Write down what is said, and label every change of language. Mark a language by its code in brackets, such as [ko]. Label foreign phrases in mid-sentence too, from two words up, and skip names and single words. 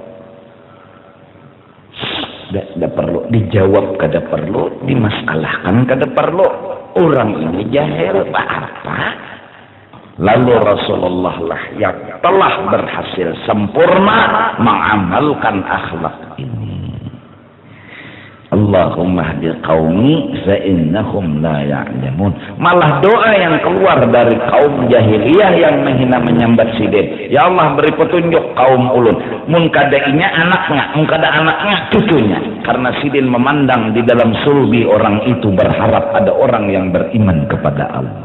[bjn] Kada perlu dijawab, kada perlu dimasalahkan, kada perlu. Orang ini jahil apa? Lalu Rasulullah lah yang telah berhasil sempurna mengamalkan akhlak ini. [ar] اللهم اهد قومي فإنهم لا يعلمون. [bjn] Malah doa yang keluar dari kaum jahiliyah yang menghina menyambat sidin. Ya Allah beri petunjuk kaum ulun. Mun kada inya anaknya, mun kada anaknya cucunya. Karena sidin memandang di dalam sulbi orang itu berharap ada orang yang beriman kepada Allah.